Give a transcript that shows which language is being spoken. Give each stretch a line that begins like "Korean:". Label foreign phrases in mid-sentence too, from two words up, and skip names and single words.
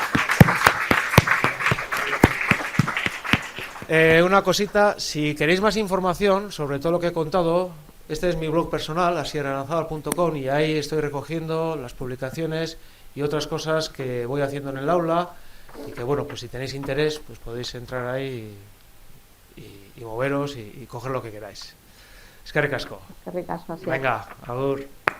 Spanish: Una cosita, si queréis más información sobre todo lo que he contado, este es mi blog personal, asierranazabal.com, y ahí estoy recogiendo las publicaciones y otras cosas que voy haciendo en el aula, y que bueno, pues si tenéis interés, pues podéis entrar ahí y moveros y coger lo que queráis.
Basque: Eskerrik asko.
Spanish: Qué ricas, así. Venga,
Basque: agur.